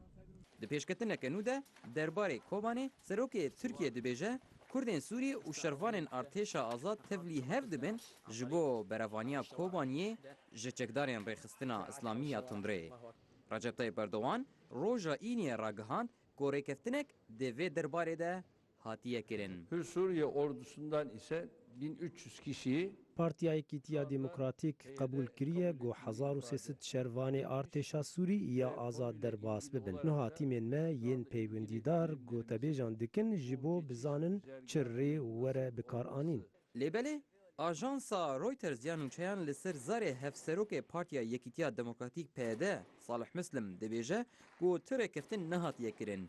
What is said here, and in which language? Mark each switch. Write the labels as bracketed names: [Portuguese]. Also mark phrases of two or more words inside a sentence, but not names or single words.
[Kurdish] Di pêşketineke nû de derbarê Kobanê serokê Tirkiye dibêje Kurdên Sûrî û şervanên artêşa azad tevlî hev dibin ji bo berevaniya Kobaniyê ji çekdarên rêxistina İslamî ya tundrê. Recep Tayyip Erdogan roja îniye ragihand ku rêkeftinek di vê derbarê de hatiye kirin. [Turkish] Hür Suriye ordusundan ise 1300 kişiyi [Kurdish] Partiya Yekîtiya Demokratîk qebûl kiriye got 1300 şervanê artêşa Sûrî ya azad derbas bibin. Niha tîmên me yên peywendîdar gotebêjan dikin ji bo bizanin çi rê were bikar anîn. Lêbelê Ajansa Reuters ya nûçeyan li ser zarê hevserokê Partiya Yekîtiya Demokratîk PD Salih Muslim dibêje ku ti rêkeftin nehatiye kirin.